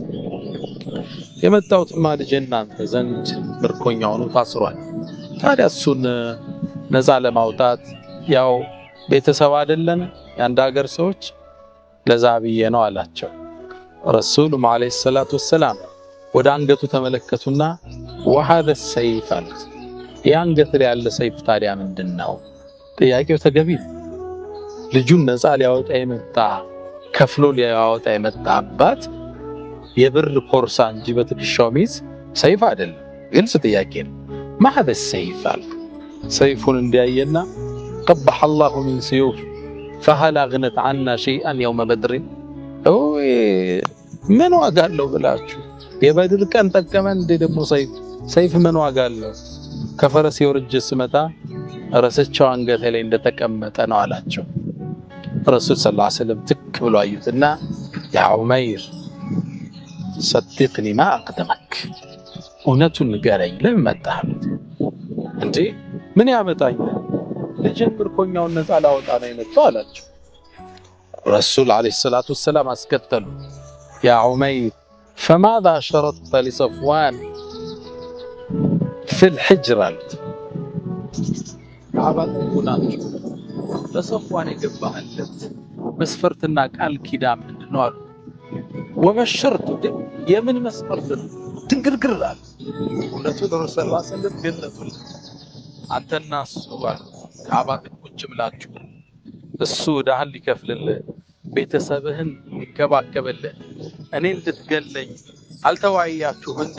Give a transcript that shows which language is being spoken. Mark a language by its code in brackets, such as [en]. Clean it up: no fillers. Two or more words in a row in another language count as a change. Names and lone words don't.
[am] የመጣሁትማ ልጄ እናንተ ዘንድ ምርኮኛ ሆኖ ታስሯል። ታዲያ እሱን ነፃ ለማውጣት ያው ቤተሰብ አይደለን የአንድ ሀገር ሰዎች ለዛ ብዬ ነው አላቸው። ረሱሉም [ar] عليه الصلاة والسلام [am] ወደ አንገቱ ተመለከቱና [ar] وهذا السيف [am] አሉት። የአንገት ላይ ያለ ሰይፍ ታዲያ ምንድነው? ጥያቄው ተገቢ ነው። ልጁን ነፃ ሊያወጣ የመጣ ከፍሎ ሊያወጣ የመጣ አባት የብር ኮርሳ እንጂ በትከሻው ሚዝ ሰይፍ አይደለም። ግልጽ ጥያቄ ነው። [ar] هذا السيف [am] አሉ። ሰይፉን እንዲያየና [ar] قبح الله من سيوف فهل أغنت عنا شيئا يوم بدر من واقع له [am] بلاችሁ የበድር ቀን ተቀመን እንደ ደግሞ ሰይፍ ምን ዋጋ አለው? ከፈረስ የወርጅ ስመታ ረሰቸው አንገቴ ላይ እንደተቀመጠ ነው አላቸው። ረሱል [ar] صلى الله عليه وسلم [am] ትክ ብሎ አዩትና ያ ዑመይር [ar] صدقني ما أقدمك [am] እውነቱን ንገረኝ ለምን መጣህ? እንዴ ምን ያመጣኝ? ልጅን ምርኮኛውን ነፃ ላወጣ ነው የመጣው አላቸው። ረሱል [ar] عليه الصلاة والسلام [am] አስከተሉ። ያ ዑመይር [ar] فماذا شرطت لصفوان في الحجر [am] አባቱናቸው ለصفوان የገባህለት መስፈርትና ቃል ኪዳን ምንድነው አሉ። ወመሸርቱ የምን መስፈርት ትንግርግር አለ። ሁለቱ ረሱል [ar] صلى الله عليه وسلم [am] ገለጡለት። አንተና እሱ ከአባት ቁጭ ብላችሁ እሱ ዳህል ሊከፍልልህ ቤተሰብህን ሊከባከብልህ እኔ እንድትገለኝ አልተዋያችሁ እንዴ?